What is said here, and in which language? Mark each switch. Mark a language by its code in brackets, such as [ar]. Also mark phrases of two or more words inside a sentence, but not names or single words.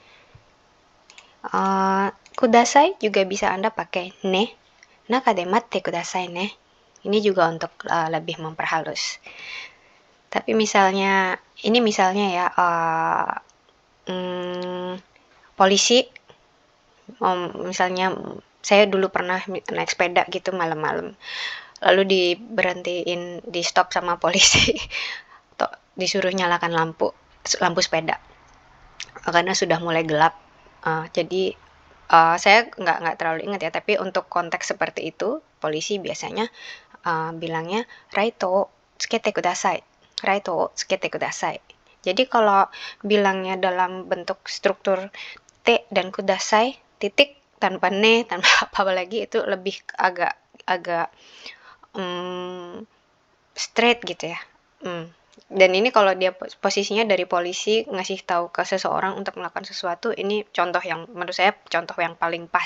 [id] Kudasai juga bisa Anda pakai ne, [ja] 中で 待って ください ね. [id] Ini juga untuk lebih memperhalus. Tapi misalnya ya, polisi, misalnya saya dulu pernah naik sepeda gitu malam-malam, lalu di stop sama polisi, atau disuruh nyalakan lampu sepeda karena sudah mulai gelap. Jadi saya nggak terlalu ingat ya, tapi untuk konteks seperti itu, polisi biasanya bilangnya [ja] ライト つけて ください. [id] Jadi kalau bilangnya dalam bentuk struktur T dan kudasai, titik tanpa ne, tanpa apa lagi, itu lebih agak straight gitu ya. Dan ini kalau dia posisinya dari polisi ngasih tahu ke seseorang untuk melakukan sesuatu, ini menurut saya contoh yang paling pas.